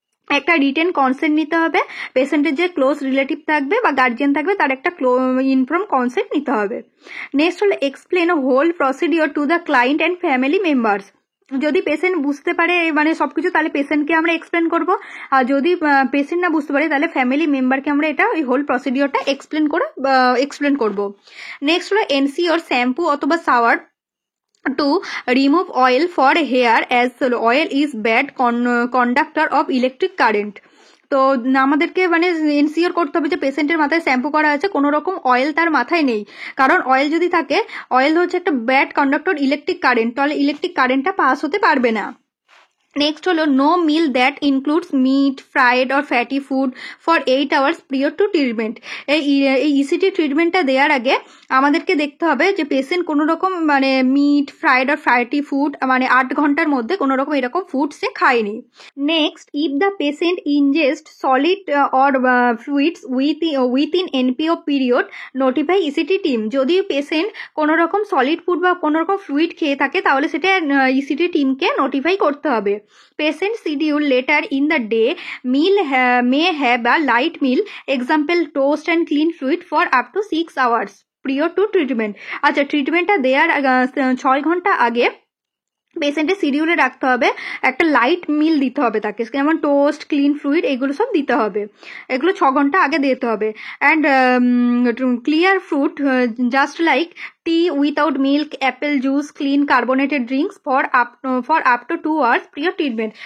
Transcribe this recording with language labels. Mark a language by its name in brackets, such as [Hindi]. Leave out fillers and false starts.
[Bangla] একটা written consent নিতে হবে, পেশেন্টের যে ক্লোজ রিলেটিভ থাকবে বা গার্জিয়ান থাকবে তার একটা ইনফর্ম কনসেন্ট নিতে হবে। নেক্সট হলো [English] Explain whole procedure to the client and family members. [Bangla] যদি পেশেন্ট বুঝতে পারে সবকিছু, তাহলে পেশেন্টকে আমরা এক্সপ্লেন করবো, আর যদি পেশেন্ট না বুঝতে পারে তাহলে ফ্যামিলি মেম্বারকে আমরা এটা ওই হোল প্রসিডিওরটা এক্সপ্লেন করবো। নেক্সট হলো [English] Ensure shampoo অথবা shower to remove oil for hair as oil is bad conductor of electric current। [Bangla] তো আমাদেরকে এনসিওর করতে হবে যে পেশেন্টের মাথায় শ্যাম্পু করা আছে, কোনো রকম অয়েল তার মাথায় নেই, কারণ অয়েল যদি থাকে, অয়েল হচ্ছে একটা ব্যাড কন্ডাক্টর ইলেকট্রিক কারেন্ট, তাহলে ইলেকট্রিক কারেন্টটা পাস হতে পারবে না। নেক্সট হলো [English] No meal that includes meat fried or fatty food for 8 hours prior to treatment. [Bangla] এই ইসিটি ট্রিটমেন্টটা দেওয়ার আগে আমাদেরকে দেখতে হবে যে পেশেন্ট কোনো রকম মানে [English] meat fried or fatty food [Bangla] মানে 8 ঘন্টার মধ্যে কোনো রকম এরকম ফুড সে খায়নি। [English] Next, if the patient ingest solid or fluids within NPO period notify ECT team. [Bangla] যদি পেশেন্ট কোনো রকম সলিড ফুড বা কোনো রকম ফ্লুইড খেয়ে থাকে তাহলে সেটা ইসিটি টিমকে নোটিফাই করতে হবে। [English] Patient schedule later in the day meal may have a light meal, example toast and clean fluid for up to 6 hours prior to treatment. [Bangla] আচ্ছা, ট্রিটমেন্টটা দেওয়ার 6 ঘন্টা আগে পেশেন্টের শিডিউলে রাখতে হবে একটা লাইট মিল দিতে হবে তাকে, যেমন টোস্ট ক্লিন ফ্লুইড এগুলো সব দিতে হবে, এগুলো 6 ঘন্টা আগে দিতে হবে। [English] And clear fruit just like tea without milk, apple juice, clean carbonated drinks for up to 2 hours prior treatment.